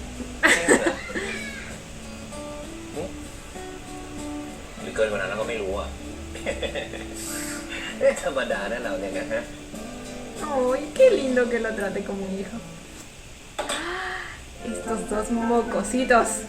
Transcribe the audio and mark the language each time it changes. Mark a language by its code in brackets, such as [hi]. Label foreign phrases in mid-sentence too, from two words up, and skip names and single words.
[th] หรือเกินกว่านั้นแล้วก็ไม่รู้อ่ะ ธรรมดานะเราเนี่ยนะฮะ [es] Ay, qué lindo que lo trate como un hijo. Estos dos mocositos.